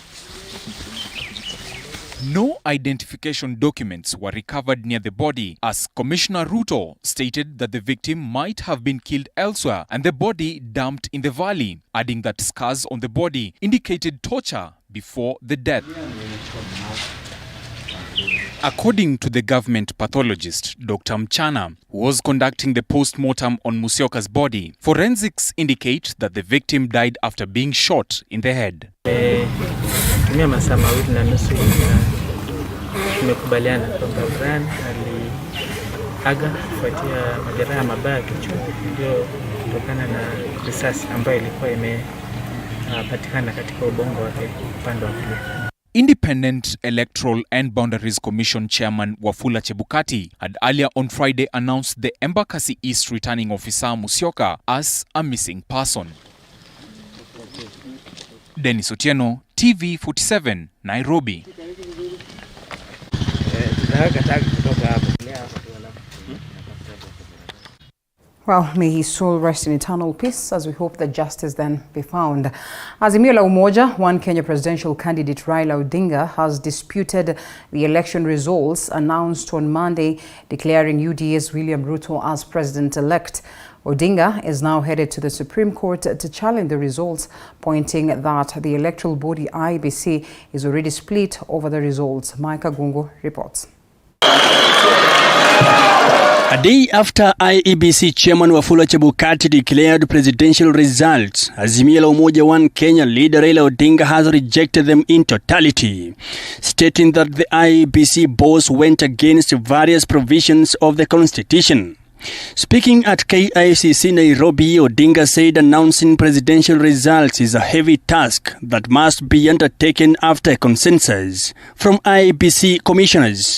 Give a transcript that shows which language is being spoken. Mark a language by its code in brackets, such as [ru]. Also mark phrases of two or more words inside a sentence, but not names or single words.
[en] No identification documents were recovered near the body, as Commissioner Ruto stated that the victim might have been killed elsewhere and the body dumped in the valley, adding that scars on the body indicated torture before the death. According to the government pathologist, Dr. Mchana, who was conducting the post-mortem on Musyoka's body, forensics indicate that the victim died after being shot in the head. [sw] Tumia masaa mawili na nusu tumekubaliana kwamba Brian aliaga kufuatia majeraha mabaya kichwani, ndio kutokana na risasi ambayo ilikuwa imepatikana katika ubongo wake upande wa kulia. [en] Independent Electoral and Boundaries Commission Chairman Wafula Chebukati had earlier on Friday announced the Embakasi East returning officer Musyoka as a missing person. Dennis Otieno, TV47, Nairobi. Well, may his soul rest in eternal peace as we hope that justice then be found. Azimio la Umoja, one Kenya presidential candidate Raila Odinga has disputed the election results announced on Monday, declaring UDA's William Ruto as president-elect. Odinga is now headed to the Supreme Court to challenge the results, pointing that the electoral body IEBC is already split over the results. Micah Gungo reports. A day after IEBC Chairman Wafula Chebukati declared presidential results, Azimio la Umoja One Kenya leader Raila Odinga has rejected them in totality, stating that the IEBC boss went against various provisions of the constitution. Speaking at KICC Nairobi, Odinga said announcing presidential results is a heavy task that must be undertaken after a consensus from IEBC commissioners.